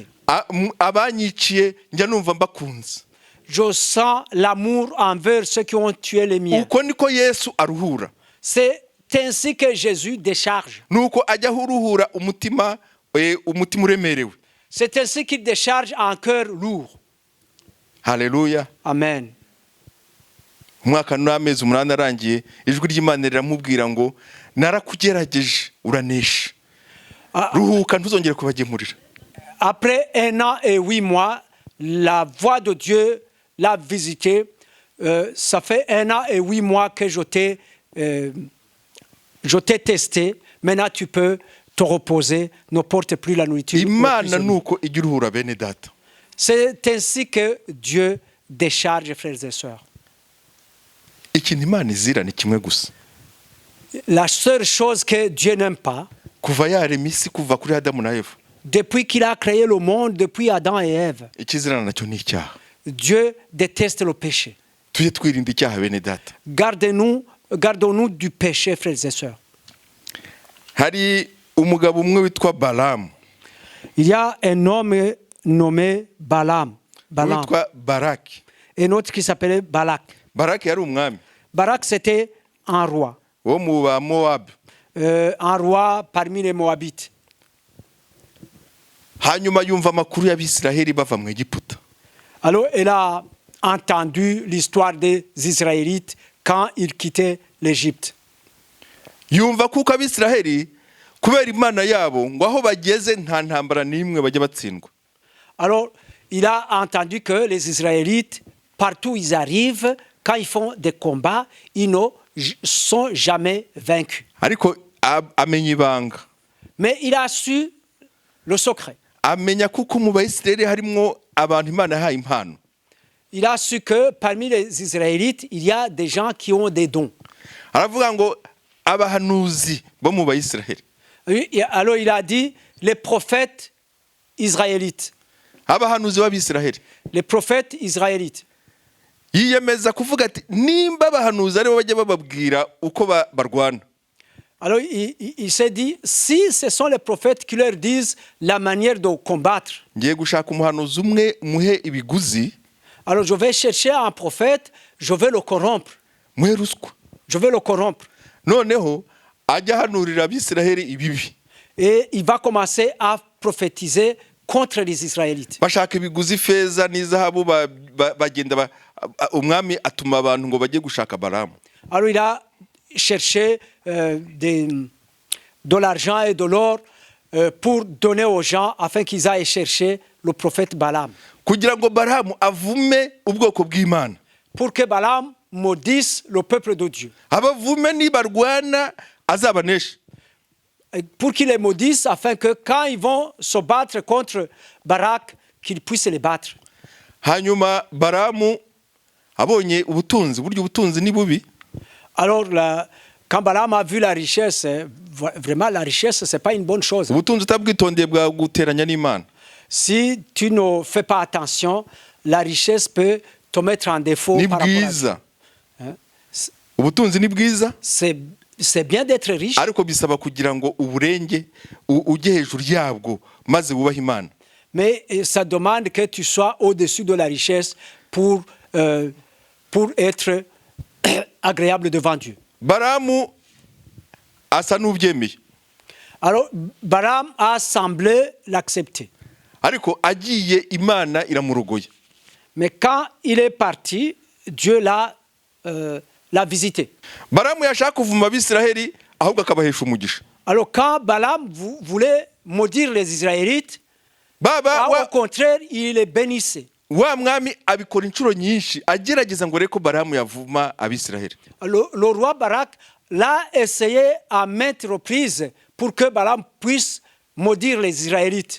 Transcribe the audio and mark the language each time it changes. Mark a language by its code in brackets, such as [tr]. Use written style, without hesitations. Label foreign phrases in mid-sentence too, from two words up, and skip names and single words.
[rw] abanyiciye njya numva mbakunze. [fr] Je sens l'amour envers ceux qui ont tué les miens. [rw] uko niko Yesu aruhura. [fr] C'est ainsi que Jésus décharge. [rw] nuko ajya uruhura umutima uremerewe. [fr] C'est ainsi qu'il décharge un cœur lourd. Haleluya. Amen. [rw] umwaka n'amezi 8 arangiye, ijwi ry'Imana riramubwira ngo narakugerageje uranesha, ruhuka ntuzongere kubagemurira. [fr] Après 1 an et 8 mois, la voix de Dieu l'a visité. Ça fait 1 an et 8 mois que je t'ai je t'ai testé, maintenant tu peux te reposer, ne porte plus la nourriture. [rw] imana ni uko ijya uruhura bene data. [fr] C'est ainsi que Dieu décharge, frères et sœurs. [rw] Ikintu imana izira ni kimwe gusa, [fr] La seule chose que Dieu n'aime pas, [rw] kuva yarema isi, kuva kuri Adamu na Eva, [fr] depuis qu'il a créé le monde, depuis Adam et Ève, [rw] ikizirana nacyo ni icyaha. [fr] Dieu déteste le péché. [rw] Tujye twirinda icyaha bene data. [fr] Gardons-nous du péché, frères et sœurs. [rw] Hari umugabo umwe witwa Balamu, [fr] Il y a un homme nommé Balaam, [rw] witwa Baraki. [fr] et un autre qui s'appelait Balak. [rw] Baraki yari umwami [fr] Balak, c'était un roi. [rw] wo mu ba Mowabu. [fr] Un roi parmi les Moabites. [rw] Hanyuma yumva amakuru y'Abisiraheli bava mu Egiputa. [fr] Alors, il a entendu l'histoire des Israélites quand ils quittaient l'Égypte. [rw] Yumva kuko Abisiraheli kubera imana yabo ngo aho bageze nta ntambara n'imwe bajya batsindwa. [fr] Alors, il a entendu que les Israélites, partout où ils arrivent, quand ils font des combats, ils ne sont jamais vaincus. [rw] Ariko amenya ibanga, [fr] Mais il a su le secret. [rw] amenya kuko mu Bayisiraheli harimo abantu Imana yahaye impano. [fr] Il a su que parmi les Israélites, il y a des gens qui ont des dons. [rw] Aravuga ngo abahanuzi bo mu Bayisiraheli, [fr] Alors il a dit les prophètes israélites. [rw] abahanuzi b'Abisiraheli. [fr] Les prophètes israélites. [rw] Yiyemeza kuvuga ati nimba abahanuzi aribo bajya bababwira uko barwana, [fr] Alors il s'est dit, si ce sont les prophètes qui leur disent la manière de combattre, [rw] ngiye gushaka umuhanuzi umwe muhe ibiguzi, [fr] alors je vais chercher un prophète, je vais le corrompre. [rw] muhe ruswa, [fr] Je vais le corrompre. [rw] noneho ajya ahanurira Abisiraheli ibibi. [fr] Et il va commencer à prophétiser contre les Israélites. [rw] Bashaka ibiguzi, feza n'izahabu, bagenda umwami atuma abantu ngo bajye gushaka Balamu. [fr] Alors il a cherché de l'argent et de l'or pour donner aux gens afin qu'ils aillent chercher le prophète Balaam. [rw] Kugira ngo Balamu avume ubwoko bw'Imana, [fr] Pour que Balaam maudisse le peuple de Dieu. [rw] abavume nibarwana azabanesha. [fr] Pour qu'il les maudisse afin que quand ils vont se battre contre Barak, qu'ils puissent les battre. [rw] Hanyuma Balamu abonye ubutunzi, burya ubutunzi ni bubi. [fr] Alors quand Balaam a vu la richesse, vraiment la richesse, ce n'est pas une bonne chose. [rw] Ubutunzi utabwitondeye bwaguteranya n'Imana. [fr] Si tu ne fais pas attention, la richesse peut te mettre en défaut [rw] Ni [fr] par rapport à Dieu. [rw] bwiza, ubutunzi ni bwiza, [fr] C'est bien d'être riche, [rw] ariko bisaba kugira ngo uburenge ujye hejuru yabwo maze wubahe Imana. [fr] mais ça demande que tu sois au-dessus de la richesse pour être agréable devant Dieu. [rw] Balamu asa n'ubyemeye, [fr] Alors, Balaam a semblé l'accepter. [rw] ariko agiye Imana iramurogoye. [fr] Mais quand il est parti, Dieu l'a visité. [rw] Balamu yashaka kuvuma Abisiraheli ahubwo akabahesha umugisha. [fr] Alors, quand Balaam voulait maudire les Israélites, au contraire, il les bénissait. [rw] Wa mwami abikora inshuro nyinshi agerageza ngo reko Balamu yavuma Abisiraheli. [fr] Le roi Barak l'a essayé à maintes reprises pour que Balaam puisse maudire les Israélites.